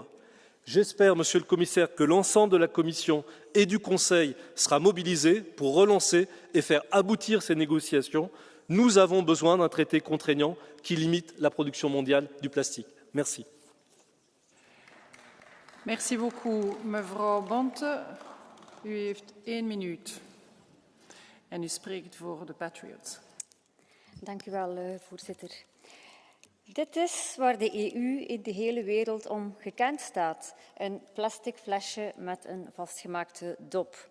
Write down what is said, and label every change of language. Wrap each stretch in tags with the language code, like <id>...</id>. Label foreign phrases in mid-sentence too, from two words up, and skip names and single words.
<fr>J'espère, Monsieur le Commissaire, que l'ensemble de la Commission et du Conseil sera mobilisé pour relancer et faire aboutir ces négociations. Nous avons besoin d'un traité contraignant qui limite la production mondiale du plastique. Merci. Merci beaucoup,</fr> <nl>mevrouw Bonte. U heeft 1 minuut. En u spreekt voor de Patriots. Dank u wel, voorzitter. Dit is waar de EU in de hele wereld om gekend staat. Een plastic flesje met een vastgemaakte dop.</nl>